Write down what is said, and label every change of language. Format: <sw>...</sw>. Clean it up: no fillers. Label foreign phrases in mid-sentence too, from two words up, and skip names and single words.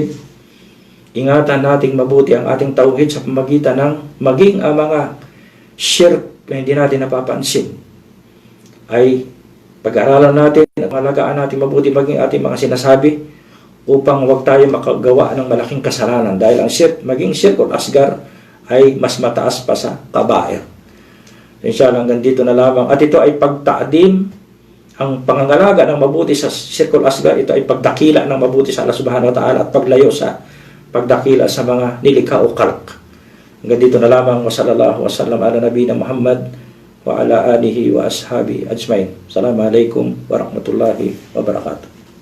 <tl>Ingatan nating mabuti ang ating tauhid sa pamagitan ng maging ang mga shirk na hindi natin napapansin ay pag-aralan natin at malagaan natin mabuti maging ating mga sinasabi upang huwag tayo makagawa ng malaking kasalanan dahil ang shirk, maging</tl> <ar>الشرك الأصغر</ar> <tl>ay mas mataas pa sa kabair. Inshallah hanggang dito na lamang at ito ay pagtaadim ang pangangalaga ng mabuti sa</tl> <ar>الشرك الأصغر,</ar> <tl>ito ay pagdakila ng mabuti sa Allah</tl> <ar>سبحانه وتعالى</ar> <tl>at paglayo sa pagdakila sa mga nilikha o khalq. Hanggang dito na lamang.</tl> <ar>وصلى الله وسلم على نبينا محمد وعلى آله وأصحابه أجمعين. السلام عليكم ورحمة الله وبركاته.</ar>